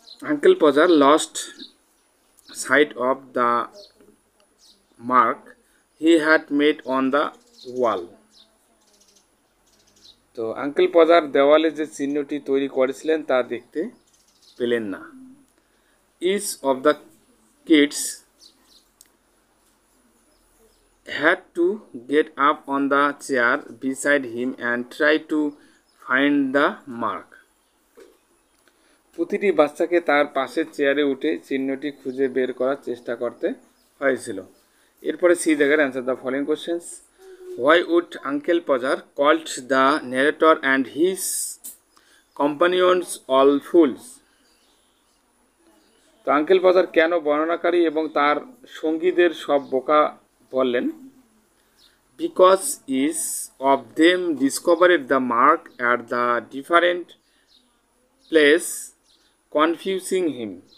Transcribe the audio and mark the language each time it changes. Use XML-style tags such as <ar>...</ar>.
<en>Uncle Podger lost sight of the mark he had made on the wall.</en> <bn>তো uncle পজার দেওয়ালে যে চিহ্নটি তৈরি করেছিলেন তা দেখতে পেলেন না।</bn> <en>Each of the kids had to get up on the chair beside him and try to find the mark.</en> <bn>প্রতিটি বাচ্চাকে তার পাশের চেয়ারে উঠে চিহ্নটি খুঁজে বের করার চেষ্টা করতে হয়েছিল। এরপরে সি জায়গার</bn> <en>Answer the following questions. Why would uncle Podger called the narrator and his companions all fools.</en> <bn>তো আঙ্কেল পজার কেন বর্ণনাকারী এবং তার সঙ্গীদের সব বোকা বললেন?</bn> <en>Because each of them discovered the mark at the different place, confusing him.</en>